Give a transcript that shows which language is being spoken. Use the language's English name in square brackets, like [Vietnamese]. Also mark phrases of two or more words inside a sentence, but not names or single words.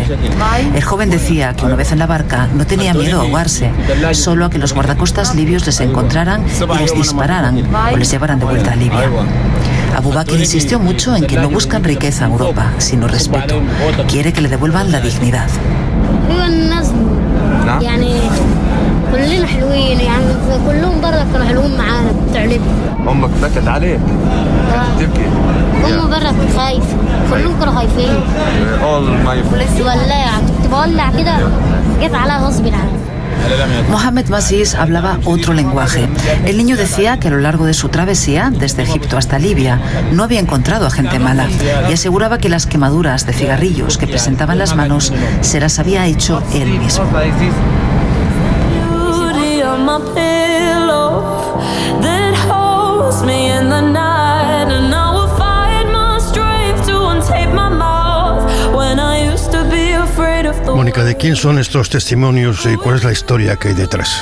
[Spanish] El joven decía que una vez en la barca no tenía miedo a ahogarse, solo a que los guardacostas libios les encontraran y les dispararan o les llevaran de vuelta a Libia. Abu Bakr insistió mucho en que no buscan riqueza en Europa, sino respeto. Quiere que le devuelvan la dignidad. [Arabic] كلنا حلوين يعني كلهم برا كانوا حلوين معانا بتوع ليبيا. امك بكت عليه تبكي هم برا كنت خايف كلهم كانوا خايفين ولاعة كنت بولع كده جيت عليها غصب عني. [Spanish] Mohamed Massis hablaba otro lenguaje. El niño decía que a lo largo de su travesía, desde Egipto hasta Libia, no había encontrado a gente mala y aseguraba que las quemaduras de cigarrillos que presentaba en las manos se las había hecho él mismo. Mónica, ¿de quién son estos testimonios y cuál es la historia que hay detrás?